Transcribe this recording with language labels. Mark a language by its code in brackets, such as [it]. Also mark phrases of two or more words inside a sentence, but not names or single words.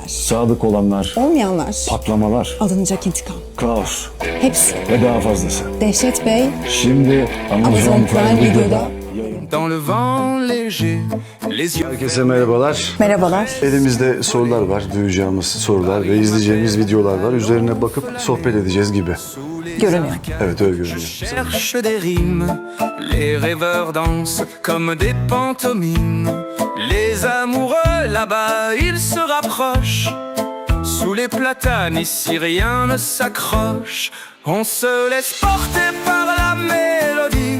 [tr] Sadık olanlar, olmayanlar, patlamalar, alınacak intikam. kaos Hepsi. ve daha fazlası. Dehşet Bey, Şimdi Amazon Prime Video'da. [fr] Dans le vent léger, les yeux [tr] Herkese merhabalar. Merhabalar. Elimizde sorular var, duyacağımız sorular ve izleyeceğimiz videolar var. Üzerine bakıp sohbet edeceğiz gibi. Görünüyor. Evet, öyle görünüyor. [fr] cherchent des rimes, les rêveurs dansent comme des pantomimes. Les amoureux là-bas, ils se rapprochent. Sous les platanes, ici rien ne s'accroche. On se laisse porter par la mélodie.